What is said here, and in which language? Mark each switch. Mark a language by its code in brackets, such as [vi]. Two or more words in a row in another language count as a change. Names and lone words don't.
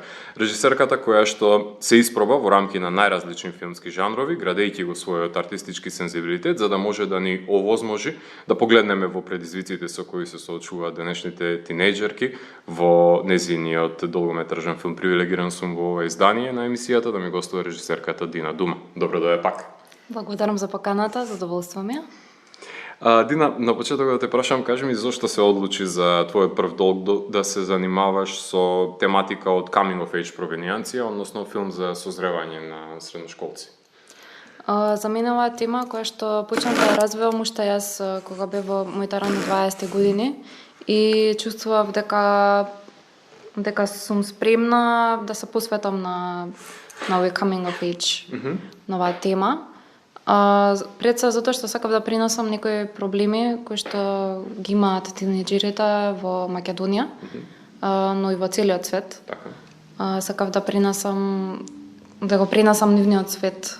[mk] Режисерката која што се испроба во рамки на најразлични филмски жанрови, градејќи го својот артистички сензибилитет за да може да ни овозможи да погледнеме во предизвиците со кои се соочуваат денешните тинејџерки во незиниот долгометражен филм Привилегиран сум во ова издание на емисијата, да ми гостува режисерката Дина Дума. Добро дојде пак. Благодарам за поканата, задоволство ми е. Дина, на почеток да те прашам, кажи ми зошто се одлучи за твојот прв долг да се занимаваш со тематика од [en] coming of age [mk] провенијанција, односно филм за созревање на средношколци? За мене оваа тема која што почнав да ја развивам уште јас кога бев во моите рани 20 години и чувствував дека сум спремна да се посветам на овој [en] coming of age, [mk] на оваа тема. Пред се затоа што сакав да принесам некои проблеми кои што ги имаат тинејџерите во Македонија, но и во целиот свет. Сакав да го принесам нивниот свет.